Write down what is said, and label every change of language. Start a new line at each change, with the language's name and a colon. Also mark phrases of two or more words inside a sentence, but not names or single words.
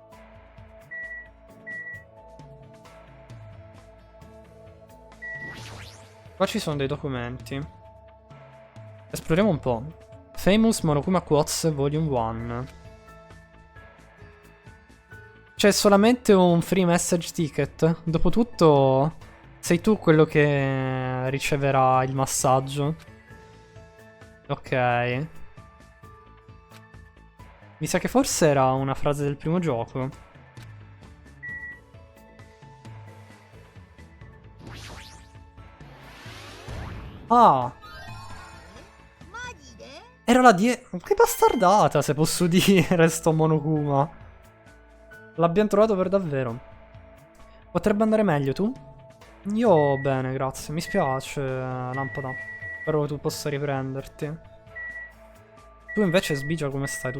Italian: Qua ci sono dei documenti. Esploriamo un po'. Famous Monokuma Quotes Volume 1. C'è solamente un
English: free message ticket.
Italian: Dopotutto sei tu quello che riceverà il massaggio. Ok. Mi sa che forse era una frase del primo gioco. Ah,
Japanese: マジで
Italian: era la Che bastardata, se posso dire, sto Monokuma. L'abbiamo trovato per davvero. Potrebbe andare meglio, tu? Io bene, grazie. Mi spiace, Lampada. Spero che tu possa riprenderti. Tu invece, Sbigia, come stai?